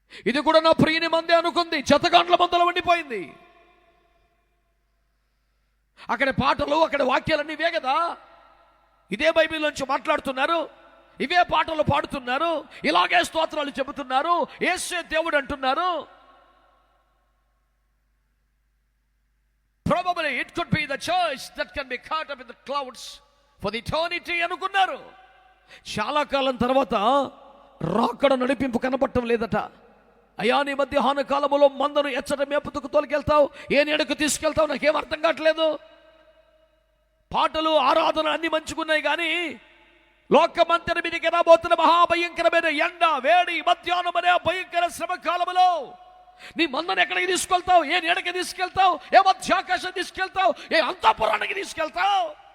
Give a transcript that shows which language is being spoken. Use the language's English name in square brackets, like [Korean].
[Telugu] ఇది కూడా నా ప్రియుని మంది అనుకుంది, జతగాండ్ల మందలో ఉండిపోయింది. అక్కడ పాటలు, అక్కడ వాక్యాలన్నీ ఇవే కదా, ఇదే బైబిల్ నుంచి మాట్లాడుతున్నారు, ఇవే పాటలు పాడుతున్నారు, ఇలాగే స్తోత్రాలు చెబుతున్నారు, యేసే దేవుడు అంటున్నారు. [English] Probably it could be the church that can be caught up in the clouds for the eternity [Telugu] అనుకున్నారు. చాలా కాలం తర్వాత రాకడ నడిపింపు కనబడటం లేదట. అయ్యా, నీ మధ్యాహ్న కాలంలో మందను ఎచ్చట మేపుతుకు తోలుకెళ్తావు, ఏ నీడకు తీసుకెళ్తావు, నాకేం అర్థం కావట్లేదు. పాటలు, ఆరాధన అన్ని మంచుకున్నాయి, కానీ లోకమంతరి మీదకి రాబోతున్న మహాభయంకరమైన ఎండ, వేడి, మధ్యాహ్నం అనే భయంకర శ్రమ కాలంలో నీ మందను ఎక్కడికి తీసుకెళ్తావు, ఏ నీడకి తీసుకెళ్తావు, ఏ మధ్యాకాశం తీసుకెళ్తావు, ఏ అంతఃపురానికి తీసుకెళ్తావు?